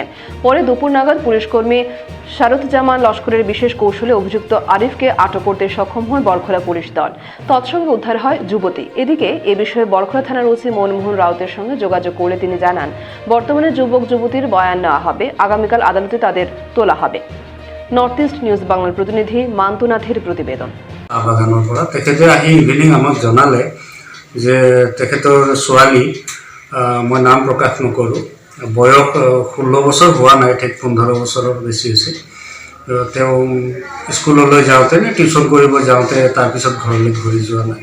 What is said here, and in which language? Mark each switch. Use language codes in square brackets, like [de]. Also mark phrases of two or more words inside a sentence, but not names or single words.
[bn] পরে দুপুর নাগাদ পুলিশকর্মী শারুতজামান লস্করের বিশেষ কৌশলে অভিযুক্ত আরিফকে আটক করতে সক্ষম হয় বরখলা পুলিশ দল। তৎসঙ্গে উদ্ধার হয় যুবতী। এদিকে এ বিষয়ে বরখলা থানার ওসি মনমোহন রাউতের সঙ্গে যোগাযোগ করলে তিনি জানান, বর্তমানে যুবক যুবতীর বয়ান নেওয়া হবে, আগামীকাল আদালতে তাদের তোলা হবে। নর্থ ইস্ট নিউজ বাংলার প্রতিনিধি মান্তুনাথের প্রতিবেদন। [as] বাগানৰ পৰা তেখেতে আহি ইভিনিং আমাক জনালে যে তেখেতৰ ছোৱালী, মই নাম প্ৰকাশ নকৰোঁ, বয়স 16 বছৰ হোৱা নাই, ঠিক 15 বছৰৰ বেছি হৈছে। তেওঁ স্কুললৈ যাওঁতে নে টিউশ্যন কৰিব যাওঁতে তাৰপিছত ঘৰলৈ ঘূৰি যোৱা নাই।